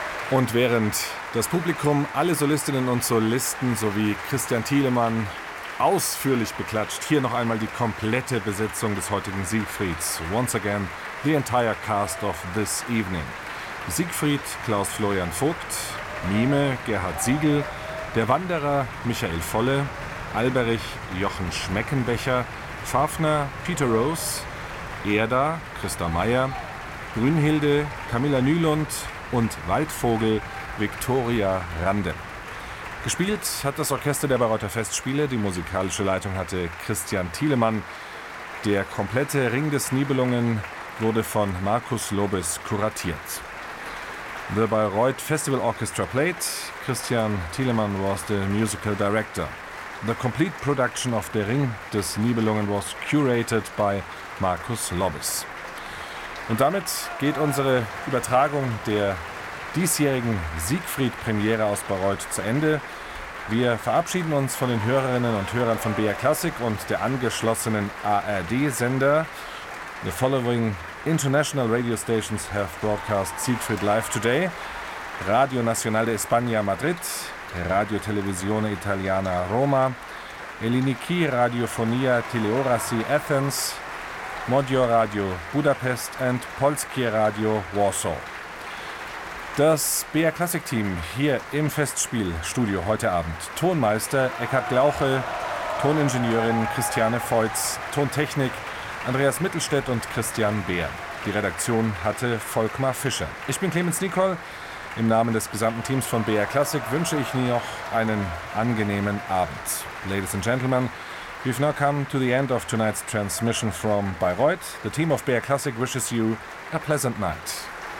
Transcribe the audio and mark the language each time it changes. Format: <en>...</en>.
<de>Und während das Publikum alle Solistinnen und Solisten sowie Christian Thielemann ausführlich beklatscht, hier noch einmal die komplette Besetzung des heutigen Siegfrieds.</de> <en>Once again, the entire cast of this evening.</en> <de>Siegfried Klaus-Florian Vogt, Mime Gerhard Siegel, der Wanderer Michael Volle, Alberich Jochen Schmeckenbecher, Pfaffner Peter Rose, Erda Christa Meyer, Grünhilde Camilla Nylund und Waldvogel Viktoria Rande. Gespielt hat das Orchester der Bayreuther Festspiele, die musikalische Leitung hatte Christian Thielemann. Der komplette Ring des Nibelungen wurde von Markus Lobes kuratiert.</de> <en>The Bayreuth Festival Orchestra played, Christian Thielemann was the musical director. The complete production of Der Ring des Nibelungen was curated by Markus Lobbes.</en> <de>Und damit geht unsere Übertragung der diesjährigen Siegfried-Premiere aus Bayreuth zu Ende. Wir verabschieden uns von den Hörerinnen und Hörern von BR Classic und der angeschlossenen ARD-Sender.</de> <en>The following international radio stations have broadcast Siegfried live today. Radio Nacional de España Madrid, Radio Televisione Italiana Roma, Eliniki Radiofonia Teleorasi Athens, Modio Radio Budapest and Polskie Radio Warsaw.</en> <de>Das BR Classic Team hier im Festspielstudio heute Abend. Tonmeister Eckhard Glauche, Toningenieurin Christiane Feutz, Tontechnik Andreas Mittelstädt und Christian Beer. Die Redaktion hatte Volkmar Fischer. Ich bin Clemens Nicol. Im Namen des gesamten Teams von BR Classic wünsche ich Ihnen noch einen angenehmen Abend.</de> <en>Ladies and Gentlemen, we've now come to the end of tonight's transmission from Bayreuth. The team of BR Classic wishes you a pleasant night.</en>